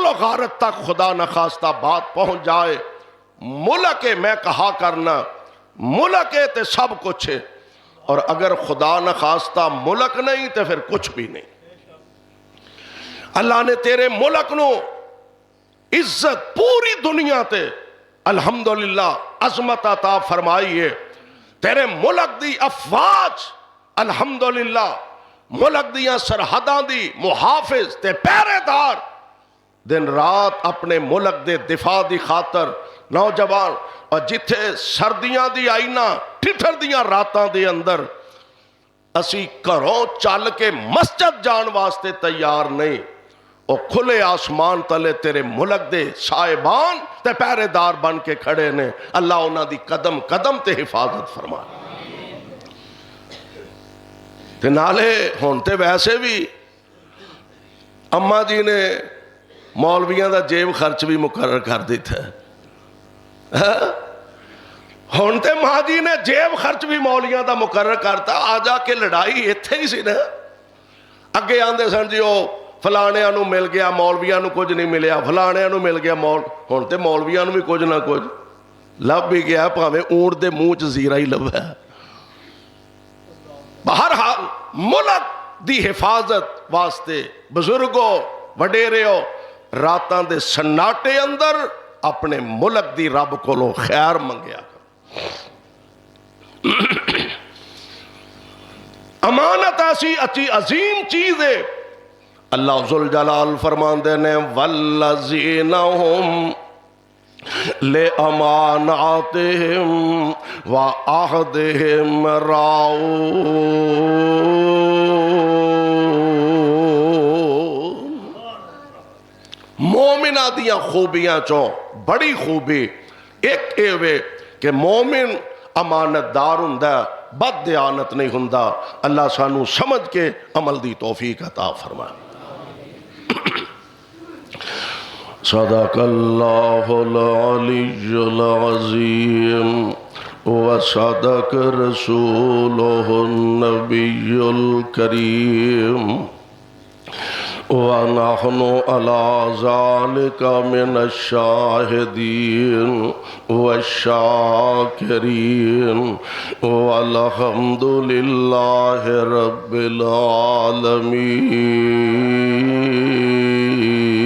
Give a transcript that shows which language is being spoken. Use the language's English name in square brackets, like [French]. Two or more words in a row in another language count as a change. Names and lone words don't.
[Urdu] و غارت تک خدا نخواستہ بات پہنچ جائے ملک میں کہا کرنا ملک تے سب کچھ ہے اور اگر خدا نخواستہ ملک نہیں تو پھر کچھ بھی نہیں اللہ نے [Punjabi] تیرے ملک نو عزت پوری دنیا تے الحمدللہ عظمت عطا فرمائی ہے تیرے ملک دی افواج الحمدللہ ملک دیاں سرحداں دی محافظ تے پہرے دار دن رات اپنے ملک دے دفاع دی خاطر نوجوان اور جتھے سردیاں دی آئینا ٹھٹر دیاں راتاں دے اندر اسی گھروں چل کے مسجد جان واسطے تیار نہیں اور کھلے آسمان تلے تیرے ملک دے صاحبان تے پہرے دار بن کے کھڑے نے اللہ انہاں دی قدم قدم تے حفاظت فرما تے نالے ہونتے ویسے بھی اماں جی نے مولویاں دا جیب خرچ بھی مقرر کر دیتا ہے ہونتے ماں جی نے جیب خرچ بھی مولویاں دا مقرر کرتا آ جا کے لڑائی اتھے ہی سی نا اگے آندے سن جی وہ فلانیاں نو مل گیا مولویاں نو کچھ نہیں ملیا فلانیاں نو مل گیا ہونتے مولویاں نو بھی کچھ نہ کچھ لب بھی گیا پاویں اونٹ دے منہ چ زیرہ ہی لبا ہے بہرحال ملک دی حفاظت واسطے بزرگو وڈیرےو راتاں دے سناٹے اندر اپنے ملک دی رب کولو خیر منگیا کرو۔ [Urdu] امانت ایسی اچھی عظیم چیز ہے۔ [Punjabi] اللہ ذوالجلال فرماندے نے [Arabic] والذین ہم لِأَمَانَاتِهِمْ وَعَهْدِهِمْ راعون۔ [Punjabi] مومنہ دیاں خوبیاں چوں بڑی خوبی ایک ایوے کہ مومن امانت دار ہوندا بد دیانت نہیں ہوندا۔ اللہ سانو سمجھ کے عمل دی توفیق عطا فرمائے۔ [Arabic] صدق اللہ العلی العظیم وصدق رسولہ النبی الکریم ونحن على ذلك من الشاهدين والشاكرين والحمد لله رب العالمين۔